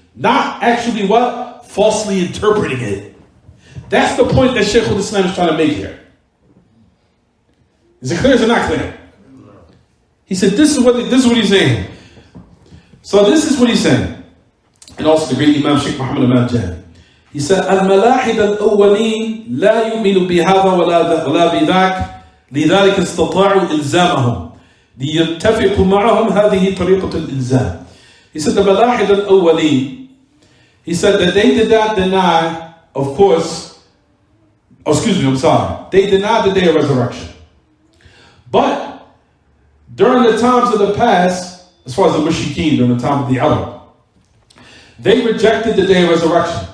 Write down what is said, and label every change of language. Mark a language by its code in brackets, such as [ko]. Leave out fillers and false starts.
[en] Not actually what? Falsely interpreting it. That's the point that Shaykh al-Islam is trying to make here. Is it clear or is it not clear? He said, this is what he's saying. So this is what he's saying. And also the great Imam Shaykh Muhammad al-Majid. He said, [ar] الملاحد الأولين لا يؤمن بهذا ولا بذاك لذلك استطاعوا إلزامهم ليتفقوا معهم هذه طريقة الإلزام. [en] He said, the [ar] ملاحد الأولين, [en] he said that they did not deny, of course, they denied the day of resurrection. But during the times of the past, as far as the Mushrikeen, during the time of the Arab, they rejected the day of resurrection.